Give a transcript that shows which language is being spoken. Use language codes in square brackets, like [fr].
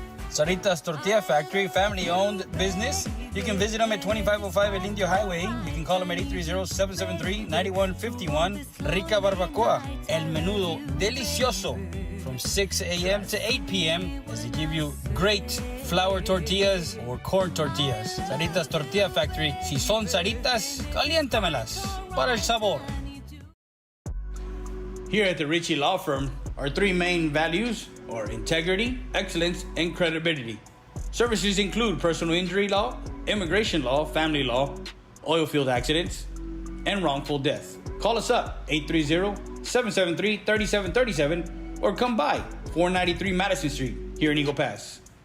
[en] Saritas Tortilla Factory, family-owned business You can visit them at 2505 El Indio Highway. You can call them at 830-773-9151. [es] Rica Barbacoa, El Menudo Delicioso, [en] from 6 a.m. to 8 p.m. as they give you great flour tortillas or corn tortillas. Saritas Tortilla Factory. [es] Si son saritas, caliéntamelas para el sabor. [en] Here at the Ritchie Law Firm, our three main values are integrity, excellence, and credibility. Services include personal injury law, immigration law, family law, oil field accidents, and wrongful death. Call us up, 830-773-3737, or come by, 493 Madison Street, here in Eagle Pass.